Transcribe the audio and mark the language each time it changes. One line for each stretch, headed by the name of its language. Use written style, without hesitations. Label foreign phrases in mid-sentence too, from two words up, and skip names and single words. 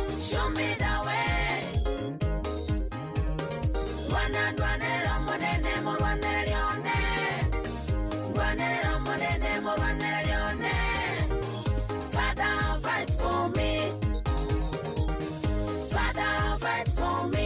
English: show me the way.
Gusii: Rwanera monene mo Rwanera lione. Rwanera monene mo Rwanera lione.
English: Father, fight for me. Father, fight for me.